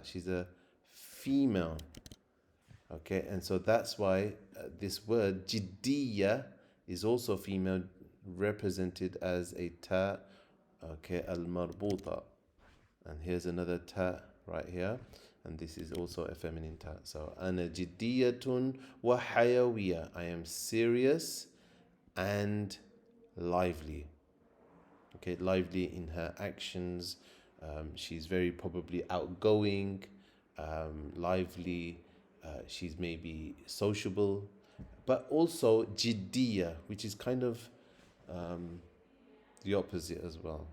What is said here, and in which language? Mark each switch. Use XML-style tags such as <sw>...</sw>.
<en>She's a female. Okay, and so that's why this word jiddiya is also female, represented as a ta. Okay, al marbuta. And here's another ta right here. And this is also a feminine ta. So</en> <ar>أنا جدية وحيوية.</ar> <en>I am serious and lively. Okay, lively in her actions. She's very probably outgoing, lively. She's maybe sociable, but also jiddiya, which is kind of the opposite as well.</en>